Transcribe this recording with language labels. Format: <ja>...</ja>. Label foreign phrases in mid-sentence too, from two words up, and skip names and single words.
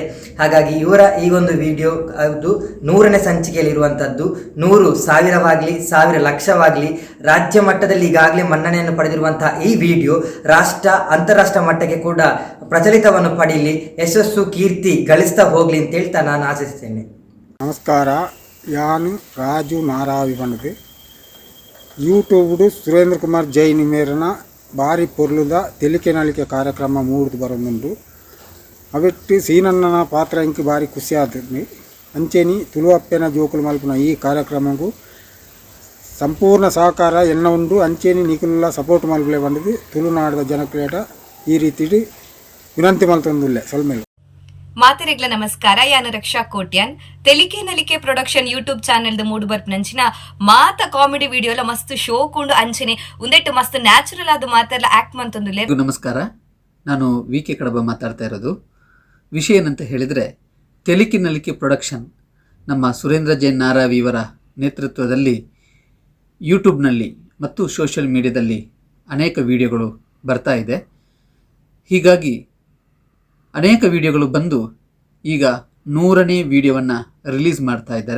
<kn>ಹಾಗಾಗಿ ಇವರ ಈ ಒಂದು ವಿಡಿಯೋ ಅದು 100ನೇ ಸಂಚಿಕೆಯಲ್ಲಿರುವಂಥದ್ದು. 100 ಸಾವಿರವಾಗಲಿ 1000 ಲಕ್ಷವಾಗಲಿ ರಾಜ್ಯ ಮಟ್ಟದಲ್ಲಿ ಈಗಾಗಲೇ ಮನ್ನಣೆಯನ್ನು ಪಡೆದಿರುವಂತಹ ಈ ವಿಡಿಯೋ ರಾಷ್ಟ್ರ ಅಂತಾರಾಷ್ಟ್ರ ಮಟ್ಟಕ್ಕೆ ಕೂಡ ಪ್ರಚಲಿತವನ್ನು ಪಡೀಲಿ, ಯಶಸ್ಸು ಕೀರ್ತಿ ಗಳಿಸ್ತಾ ಹೋಗ್ಲಿ ಅಂತ ಹೇಳ್ತಾ ನಾನು ಆಶಿಸ್ತೇನೆ.</kn> <tcy>ನಮಸ್ಕಾರ, ಯಾನು ರಾಜು ನಾರಾವಿ ಬಂದದು ಯೂಟ್ಯೂಬ್ಡು ಸುರೇಂದ್ರ ಕುಮಾರ್ ಜೈನ್ ಮೇರನ ಭಾರಿ ಪೊರ್ಲುದ ತೆಲಿಕೆ ನಲಿಕೆ ಕಾರ್ಯಕ್ರಮ ಮೂಡ್ದು ಬರೋದುಂಡು ಅವಿಟ್ಟು ಸೀನಣ್ಣನ ಪಾತ್ರ ಇಂಕಿ ಭಾರಿ ಖುಷಿ ಆತದೆ ಅಂಚೆನಿ ತುಳು ಅಪ್ಪೆನ ಜೋಕುಲು ಮಲ್ಪುನ ಈ ಕಾರ್ಯಕ್ರಮಕ್ಕೂ ಸಂಪೂರ್ಣ ಸಹಕಾರ ಎಲ್ಲ ಉಂಡು ಅಂಚೆನಿ ನಿಖಿಲ ಸಪೋರ್ಟ್ ಮಲ್ಪಲೆ ಬಂದದು ತುಳುನಾಡದ ಜನಕ್ರಿಯಟ ಈ ರೀತಿ ವಿನಂತಿ ಮಲ್ತೊಂದುಲ್ಲೆ ಸೊಲ್ಮೇಲೆ ಮಾತೆರೆಗ್ಲ ನಮಸ್ಕಾರ ಯಾನು ರಕ್ಷಾ ಕೋಟ್ಯಾನ್ ತೆಲಿಕೆ ನಲಿಕೆ ಪ್ರೊಡಕ್ಷನ್ ಯೂಟ್ಯೂಬ್ ಚಾನೆಲ್ದ ಮೂಡು ಬರ್ಪನಂಚಿನ ಮಾತ</tcy> <en>comedy videos</en> <tcy>ಮಸ್ತ್ ಶೋಕುಂಡು ಅಂಚನೆ ಉಂದೆಟ್ಟು ಮಸ್ತ್ ನ್ಯಾಚುರಲ್ ಆದ ಮಾತೆಲ್ಲ ಆಕ್ಟ್ ಮಂತೊಂದುಲ್ಲೆ.</tcy> <kn>ನಮಸ್ಕಾರ, ನಾನು ವಿ.ಕೆ. ಕಡಬ ಮಾತಾಡ್ತಾ ಇರೋದು. ವಿಷಯ ಏನಂತ ಹೇಳಿದರೆ, ತೆಲಿಕೆ ನಲಿಕೆ ಪ್ರೊಡಕ್ಷನ್ ನಮ್ಮ ಸುರೇಂದ್ರ ಜೈನ್ ನಾರಾವಿ ಇವರ ನೇತೃತ್ವದಲ್ಲಿ ಯೂಟ್ಯೂಬ್ನಲ್ಲಿ ಮತ್ತು</kn> <en>social media</en> <kn>ಅನೇಕ ವಿಡಿಯೋಗಳು ಬರ್ತಾ ಇದೆ. ಹೀಗಾಗಿ ಅನೇಕ ವಿಡಿಯೋಗಳು ಬಂದು ಈಗ 100ನೇ ವಿಡಿಯೋವನ್ನು ರಿಲೀಸ್ ಮಾಡ್ತಾ ಇದ್ದಾರೆ.</kn>